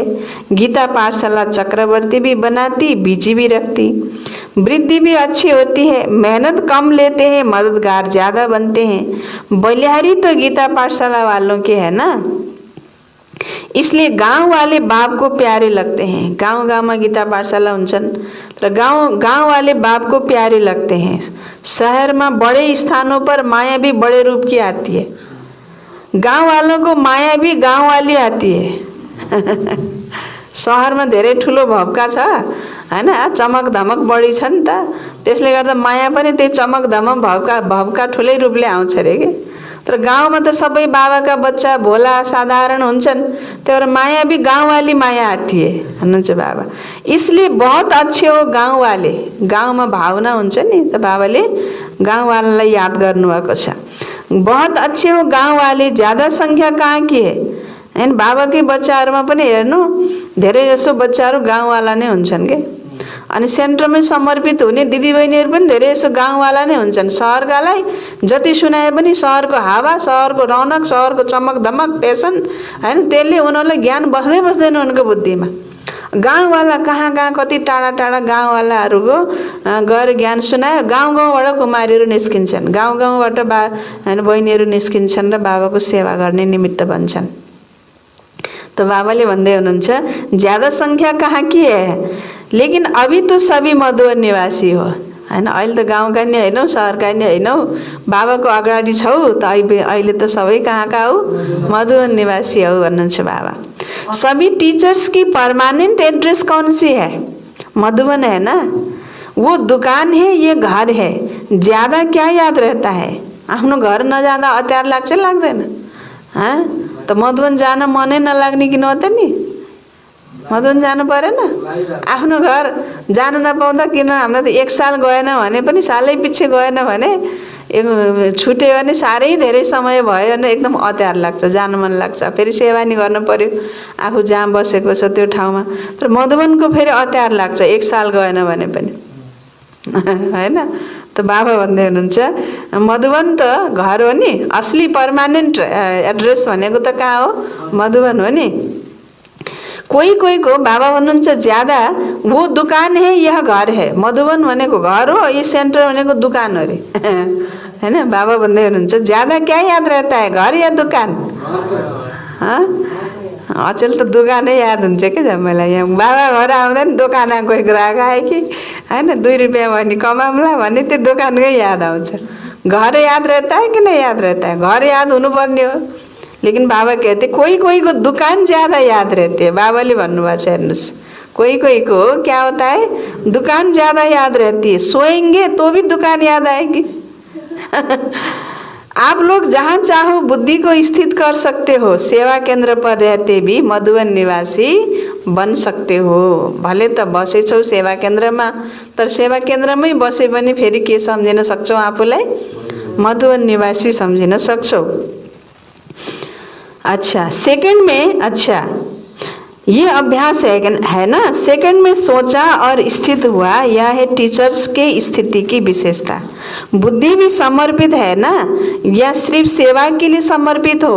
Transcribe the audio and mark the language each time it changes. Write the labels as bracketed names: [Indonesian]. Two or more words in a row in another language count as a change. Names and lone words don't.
[Hindi] गीता पाठशाला चक्रवर्ती भी बनाती, बिजी भी रखती, वृद्धि भी अच्छी होती है, मेहनत कम लेते हैं, मददगार ज्यादा बनते हैं। बलिहारी तो गीता पाठशाला वालों के है ना, इसलिए गांव वाले बाप को प्यारे लगते हैं। गांव में गीता पाठशाला [Nepali] हुन्छन् तर [Hindi] गांव वाले बाप को प्यारे लगते हैं। शहर में बड़े स्थानों पर माया भी बड़े रूप की आती है, गांव वालों को माया भी गांव वाली आती है। [Nepali] शहर में धेरै ठुलो भवका छ हैन, चमक धमक बढी छ नि त, त्यसले गर्दा माया पनि त्यही चमक धमक भवका ठुलै रूपले आउँछ रे के। तर [Hindi] गाँव में तो [Nepali] सबै [Hindi] बाबा का बच्चा [Nepali] भोला साधारण हुन्छन्, त्यही भएर [Hindi] माया भी गाँव वाली माया आती है [Nepali] भन्नुहुन्छ बाबा। [Hindi] इसलिए बहुत अच्छे हो गाँव वाले, [Nepali] गाँव में भावना हुन्छ नि त बाबाले गाँव वालालाई याद गर्नुभएको छ। [Hindi] बहुत अच्छे हो गाँव वाले, ज्यादा संख्या कहाँ की है हैन। [Nepali] बाबा के बच्चाहरूमा पनि हेर्नु धेरै जसो बच्चाहरू गाँव वाला नै हुन्छन् के। अनि सेन्टरमै समर्पित हुने दिदीबहिनीहरू पनि धेरै जसो गाउँवाला नै हुन्छन्। सहरकालाई जति सुनाए पनि सहरको हावा, सहरको रौनक, सहरको चमक धमक, फेसन हैन, त्यसले उनीहरूलाई ज्ञान बस्दैन उनको बुद्धिमा। गाउँवाला कहाँ कति टाढा टाढा गाउँवालाहरूको गएर ज्ञान सुनायो, गाउँबाट कुमारीहरू निस्किन्छन्, गाउँबाट बहिनीहरू निस्किन्छन् र बाबाको सेवा गर्ने निमित्त बन्छन्। [Hindi] तो [Nepali] बाबाले भन्दै हुनुहुन्छ [Hindi] ज्यादा संख्या कहाँ की है, लेकिन अभी तो सभी मधुवन निवासी हो हैन। [Nepali] अहिले त गाउँका नि हैनौ, सहरका नि हैनौ, बाबाको अगाडि छौ त अहिले त सबै कहाँका हो, मधुवन निवासी हो भन्नुहुन्छ बाबा। [Hindi] सभी टीचर्स की [English] permanent address [Hindi] कौन सी है? मधुवन है ना। वो दुकान है, ये घर है, ज्यादा क्या याद रहता है? [Nepali] आफ्नो घर नजाँदा अत्यार लाग्छ लाग्दैन? हाँ, तो मधुवन जान मनै नलाग्ने किन हो त नि? मधुवन जानु परेन? आफ्नो घर जानु नपाउँदा किन हामीलाई त 1 साल गएन भने पनि सालै पछि गएन भने छुट्यो भने साह्रै धेरै समय भयो भने एकदम अत्यार लाग्छ, जानु मन लाग्छ। फेरि सेवा नि गर्नु पर्यो आफू जहाँ बसेको छ त्यो ठाउँमा। तर मधुवनको फेरि अत्यार लाग्छ 1 साल गएन भने पनि हैन। त बाबा भन्दै हुनुहुन्छ मधुवन त घर हो नि, असली [English] permanent address [Nepali] भनेको त कहाँ हो? मधुवन हो नि। कोही कोही को बाबा भन्नुहुन्छ ज्यादा [Hindi] वो दुकान है यह घर है। [Nepali] मधुवन भनेको घर हो, ये सेन्टर भनेको दुकान हो रे हैन। [Hindi] बाबा [Nepali] भन्दै हुनुहुन्छ [Hindi] ज्यादा क्या याद रहता है, घर या दुकान? [Nepali] अचेल त दोकानै याद हुन्छ कि मलाई। यहाँ बाबा घर आउँदा नि दोकान कोही ग्राहक आयो कि हैन, 2 रुपियाँ भने कमाउँला भने त्यो दोकानकै याद आउँछ। [Hindi] घर याद रहता है कि नहीं याद रहता है? [Nepali] घर याद हुनुपर्ने हो। [Hindi] लेकिन बाबा कहते कोई कोई को दुकान ज्यादा याद रहती है। [Nepali] बाबाले भन्नुभएको छ हेर्नुहोस्, [Hindi] कोई कोई को क्या होता है, दुकान ज्यादा याद रहती है, सोएंगे तो भी दुकान याद आएगी। आप लोग जहाँ चाहो बुद्धि को स्थित कर सकते हो, सेवा केंद्र पर रहते भी मधुवन निवासी बन सकते हो। [Nepali] भले त बसेछौ सेवा केन्द्रमा, तर सेवा केन्द्रमै बसे पनि फेरि के सम्झिन सक्छौ? आफूलाई मधुवन निवासी सम्झिन सक्छौ। [Hindi] अच्छा, सेकंड में, अच्छा ये अभ्यास है ना, सेकंड में सोचा और स्थित हुआ, यह है टीचर्स के स्थिति की विशेषता। बुद्धि भी समर्पित है ना, या सिर्फ सेवा के लिए समर्पित हो?